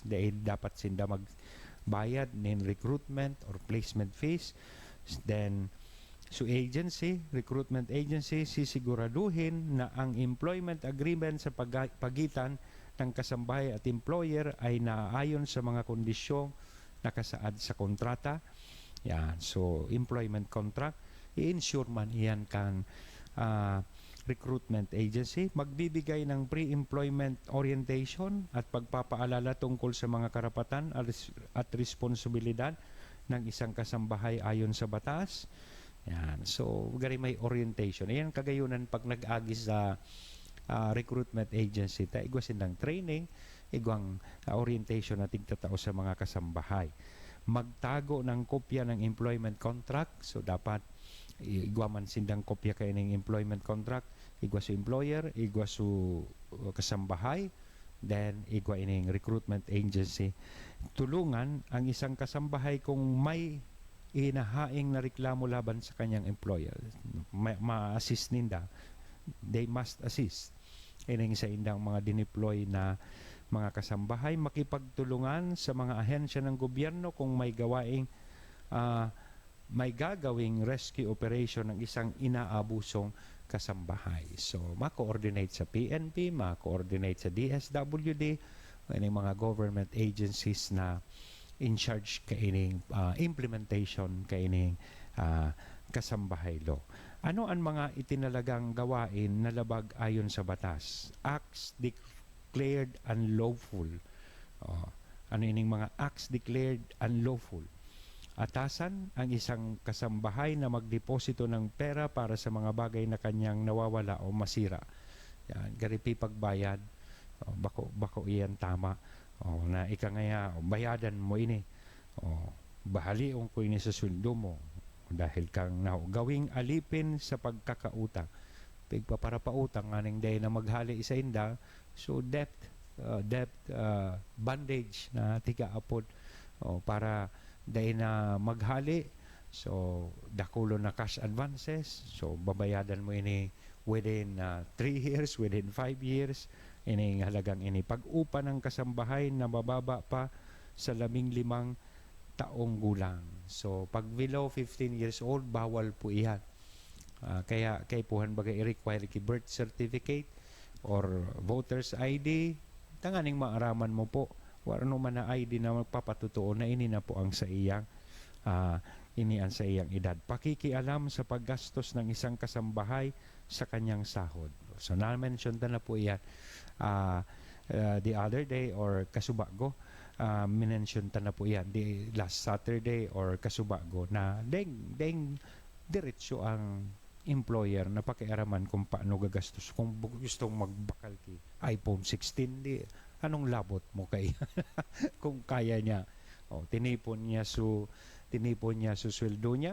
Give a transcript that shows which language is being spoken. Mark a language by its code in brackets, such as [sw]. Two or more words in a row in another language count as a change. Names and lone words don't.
[tl] Dahil dapat sinda magbayad ng [en] recruitment or placement fees. [tl] Then, [en] recruitment agency, [tl] sisiguraduhin na ang [en] employment agreement [tl] sa pagitan ng kasambahay at employer ay naaayon sa mga kondisyong nakasaad sa kontrata. Yan. [bik] So, [en] employment contract, [bik] i-ensure man iyan kang [en] recruitment agency. [tl] Magbibigay ng pre-employment orientation at pagpapaalala tungkol sa mga karapatan at responsibilidad ng isang kasambahay ayon sa batas. Yan. So, [bik] gari may orientation. Ayan kagayunan pag nag-agi sa [en] recruitment agency, [bik] igwasin ng training, igwang orientation na tigtatao sa mga kasambahay. [tl] Magtago ng kopya ng [en] employment contract. [bik] So, dapat igwaman sindang kopya kayo ng [en] employment contract. [bik] Igwa sa employer, igwa sa kasambahay, then igwa ining [en] recruitment agency. [tl] Tulungan ang isang kasambahay kung may inahaing na reklamo laban sa kanyang employer. [bik] Ma-assist ninda. [en] They must assist. [bik] Ining sa indang mga dineploy na mga kasambahay, [tl] makipagtulungan sa mga ahensya ng gobyerno kung may gagawing rescue operation ng isang inaabusong kasambahay. [bik] So, ma-coordinate sa PNP, ma-coordinate sa DSWD, ining mga [en] government agencies [bik] na [en] in charge [bik] kaining implementation kaining kasambahay law. [tl] Ano ang mga itinalagang gawain na labag ayon sa batas? [en] Acts declared unlawful. [bik] Ano ining mga [en] acts declared unlawful? [tl] Atasan ang isang kasambahay na magdeposito ng pera para sa mga bagay na kanyang nawawala o masira. Yan, [bik] garipi pagbayad. Bako iyan tama. Na ika ngaya, bayadan mo ini. Bahaliong ko ini sa sweldo mo. [tl] Dahil kang gawing alipin sa pagkakautang. [bik] Pagpaparapautang, aning day na maghali isa inda. So, [en] debt bandage [bik] na tiga-apod para day na maghali. So, dakulo na [en] cash advances. [bik] So, babayadan mo ini [en] within 3 years, within 5 years. [bik] Ini halagang ini. [tl] Pag-upa ng kasambahay na mababa pa sa 15 taong gulang. [en] So, pag below 15 years old, [tl] bawal po iyan. [bik] Kaya puhan bagay i-require ki [en] birth certificate or voter's ID. [bik] Tanganing maaraman mo po. Wala naman na ID na magpapatutuo na ini na po ang sa iyang sa iyang edad. [tl] Pakikialam sa paggastos ng isang kasambahay sa kanyang sahod. [bik] So, na-mention na po iyan [en] the other day [bik] or kasubago. Minention na po iyan [en] the last Saturday [bik] or kasubago na deng diretso ang employer na pakiaraman kung paano gagastos. Kung gustong magbakal ki iPhone 16, anong labot mo kay kung kaya niya. [tl] Tinipon niya sa sweldo niya.